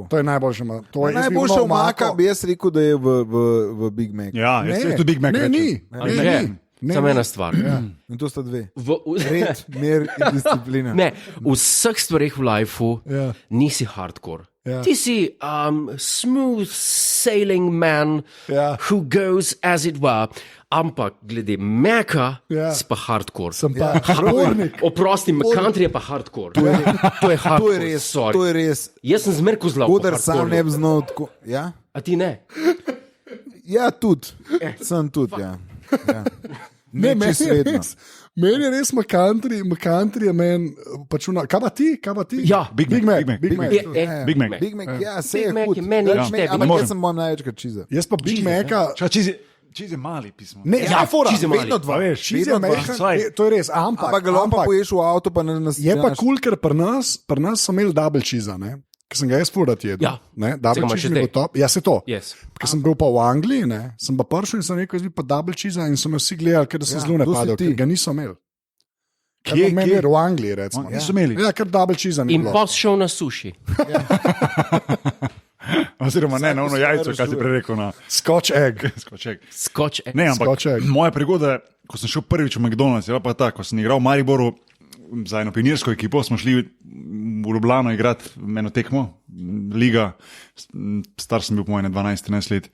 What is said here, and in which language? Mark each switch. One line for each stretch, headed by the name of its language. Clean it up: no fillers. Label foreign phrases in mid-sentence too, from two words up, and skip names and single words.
Slovenian: To je najboljša omaka. To je- jaz bi Najboljša ono omaka bi jaz rekel, da je v Big Mac. Ja, Ne, jaz tudi Big Mac ne, rečem. ni. Anže, samo ena stvar. In to sta dve. V, Red, mir in disciplina. ne, v vseh stvareh v lifeu Ja. nisi hardcore. Ja. Ti si
English: smooth sailing man
Slovenian: Ja.
English: who goes as it were.
Slovenian: Ampak glede Meka Ja. si pa hardcore. Sem pa hardkornik. Oprosti, McCountry je pa hardcore. To je To je hardcore. res, sorry. to je res. Jaz sem zmerko zelo. Kodar sam ne bi znal tako. Ja, A ti ne? ja tudi. Sem tudi, ja. Ja. Ne, meni čisto je vedno. res. Meni je res McCountry je meni pač una. Kaj pa ti? Kaj pa ti? Ja. Big Mac. Big Mac. Big Mac. Big Mac. Big Mac, ja, se Big je Mac hud. je meni Ja, nič tebi. ampak Ne jaz sem imel največkrat cheese. Jaz pa Big Maca. Cheese je mali pismo. Ne, ja, fora. cheese je mali. Vedno dva. A veš, cheese je Vedno dva. majhen, Saj. to je res, Ampak ga lahko poješ v avto, pa ne nas. Je pa kul, ker pri nas so imeli double cheese, ki sem ga jaz furat jedel. Ja. Ne, Saj ga double imaš cheese še mi bo zdaj. top. Ja, se to. Yes. Ker sem bil pa v Angliji, ne, sem pa prišel in sem rekel, jaz bi pa double cheese in so me vsi gledali, ker sem Ja, zelo to si napadel, ti. ker ga niso imeli. Kje, Kje? kje? V Angliji, recimo. Niso imeli? Ja, ker double cheese ni In bilo. pa si šel na suši. Oziroma ne, na ono Vsake jajco, stvari kaj si rešuje. prej rekel na
English: Scotch egg.
Slovenian: skoček. Skoč. Ne, ampak Skoček. moja prigoda, ko sem šel prvič v McDonald's, je bila pa ta, ko sem igral v Mariboru za eno pionirsko ekipo, smo šli v Ljubljano igrati eno tekmo, liga, star sem bil po mojem 12-13 let.